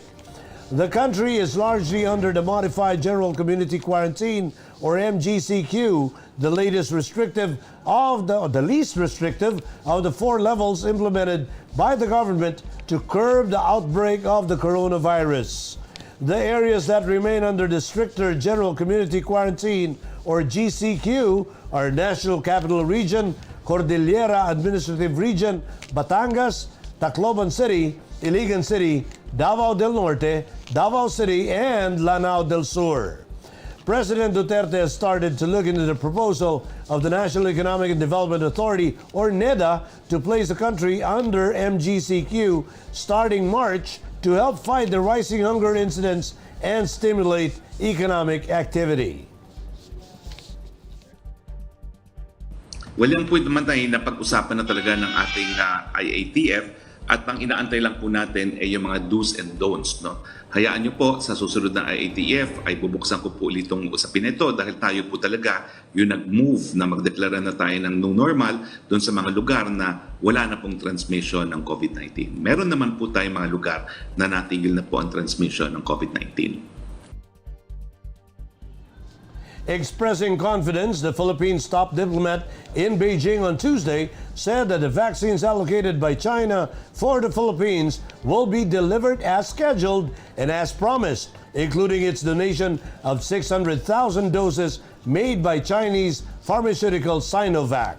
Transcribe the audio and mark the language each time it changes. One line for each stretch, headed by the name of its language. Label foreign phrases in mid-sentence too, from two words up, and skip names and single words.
English: The country is largely under the Modified General Community Quarantine, or MGCQ, the least restrictive of the four levels implemented by the government to curb the outbreak of the coronavirus. The areas that remain under the stricter General Community Quarantine, or GCQ, are National Capital Region, Cordillera Administrative Region, Batangas, Tacloban City, Iligan City, Davao del Norte, Davao City, and Lanao del Sur. President Duterte has started to look into the proposal of the National Economic and Development Authority, or NEDA, to place the country under MGCQ starting March to help fight the rising hunger incidence and stimulate economic activity.
Filipino: Well, yan po naman tayo na pag-usapan na talaga ng ating IATF, at ang inaantay lang po natin ay yung mga
English: do's and don'ts.
Filipino: No? Hayaan nyo po, sa susunod na IATF ay bubuksan ko po ulit itong usapin ito dahil tayo po talaga yung nag-move na magdeklara na tayo ng
English: new normal
Filipino: doon sa mga lugar na wala na pong transmission ng COVID-19. Meron naman po tayong mga lugar na natigil na po ang transmission ng COVID-19.
English: Expressing confidence, the Philippines top diplomat in Beijing on Tuesday said that the vaccines allocated by China for the Philippines will be delivered as scheduled and as promised, including its donation of 600,000 doses made by Chinese pharmaceutical Sinovac.